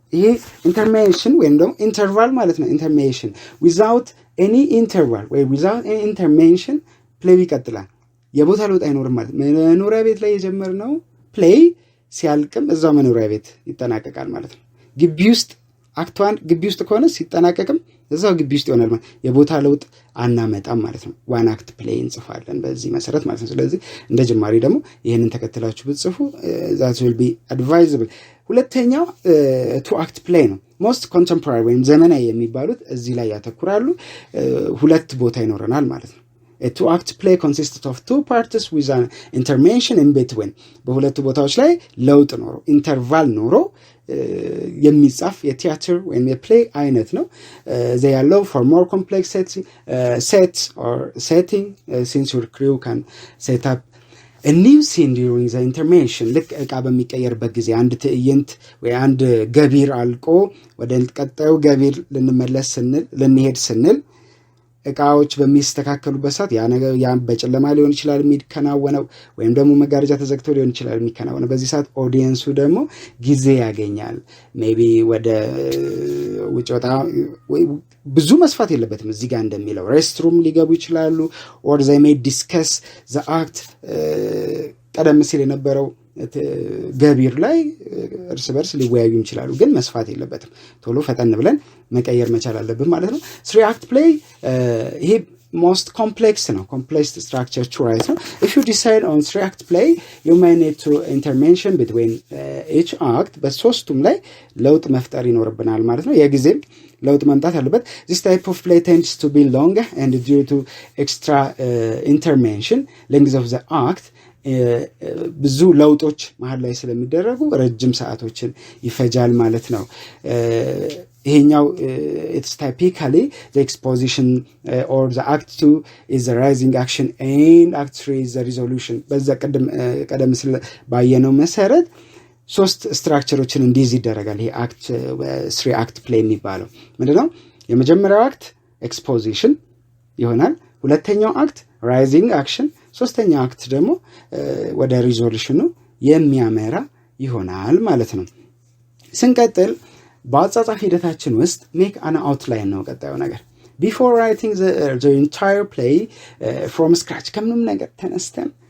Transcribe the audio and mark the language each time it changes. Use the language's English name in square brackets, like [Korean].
[Amharic] ይሄ ኢንተርሜሽን ወይም ደግሞ ኢንተርቫል ማለት ነው። ኢንተርሜሽን [English] without any interval [Amharic] ወይ [English] without any intervention [Amharic] ፕሌይ ይቀጥላል። የቦታ ለውጥ አይኖርም ማለት ነው። መኖሪያ ቤት ላይ የጀመርነው ፕሌይ ሲያልቅም እዛው መኖሪያ ቤት ይጠናቀቃል ማለት ነው። ግቢ ውስጥ አክት 1 ግቢ ውስጥ ከሆነ ሲጠናቀቅም እዛው ግቢ ውስጥ ይሆናል ማለት የቦታ ለውጥ አናመጣም ማለት ነው። ዋን አክት ፕሌይ እንጽፋለን በዚህ መሰረት ማለት ነው። ስለዚህ እንደ ጅማሬ ደግሞ ይሄንን ተከትላችሁ ብትጽፉ [English] that will be advisable። [Amharic] ሁለተኛው ቱ አክት ፕሌይ ነው። ሞስት ኮንቴምፖራሪ ወይም ዘመናዊ የሚባሉት እዚህ ላይ ያተኩራሉ። ሁለት ቦታ ይኖረናል ማለት ነው። [English] A two-act play consists of two parts with an intervention in between. [Amharic] በሁለቱ ቦታዎች ላይ ለውጥ ኖሮ ኢንተርቫል ኖሮ የሚጻፍ የቲያትር ወይም የፕሌይ አይነት ነው። [English] they allow for more complex sets or setting since your crew can set up a new scene during the intermission. [Amharic] ልክ ዕቃ በሚቀየርበት ጊዜ አንድ ትዕይንት ወይ አንድ ገቢር አልቆ ወደ ቀጣዩ ገቢር ልንሄድ ስንል ዕቃዎች በሚስተካከሉበት ሰዓት ያ በጨለማ ሊሆን ይችላል የሚከናወነው፣ ወይም ደግሞ መጋረጃ ተዘግቶ ሊሆን ይችላል የሚከናወነው። በዚህ ሰዓት ኦዲየንሱ ደግሞ ጊዜ ያገኛል። ሜቢ ወደ ውጭ ወጣ ብዙ መስፋት የለበትም። እዚህ ጋር እንደሚለው ሬስትሩም ሊገቡ ይችላሉ። [English] or they may discuss the act [Amharic] ቀደም ሲል የነበረው ገቢር ላይ እርስ በርስ ሊወያዩ ይችላሉ። ግን መስፋት የለበትም። ቶሎ ፈጠን ብለን መቀየር መቻል አለብን ማለት ነው። [English] three act play ይሄ most complex ነው። complex structure to write ነው። if you decide on three act play you may need to intervention between each act. [Amharic] በሶስቱም ላይ ለውጥ መፍጠር ይኖርብናል ማለት ነው። የጊዜም ለውጥ መምጣት አለበት። [English] this type of play tends to be longer and due to extra intervention length of the act [Amharic] ብዙ ለውጦች መሃል ላይ ስለሚደረጉ ረጅም ሰዓቶችን ይፈጃል ማለት ነው። [English] ይሄኛው it's typically the exposition or the act 2 is the rising action and act 3 is the resolution. [Amharic] በዛ ቀደም ሲል ባየነው መሰረት ሶስት ስትራክቸሮችን እንዲይዝ ይደረጋል። ይሄ አክት 3 አክት ፕሌይ የሚባለው ምንድነው? የመጀመሪያው አክት ኤክስፖዚሽን ይሆናል። ሁለተኛው አክት ራይዚንግ አክሽን፣ ሶስተኛው አክት ደግሞ ወደ ሪዞሉሽኑ የሚያመራ ይሆናል ማለት ነው። ስንቀጥል በአጻጻፍ ሂደታችን ውስጥ ሜክ አን አውትላይን ነው ቀጣዩ ነገር። ቢፎር ራይቲንግ [English] the entire play from scratch [Amharic] ከምንም ነገር ተነስተን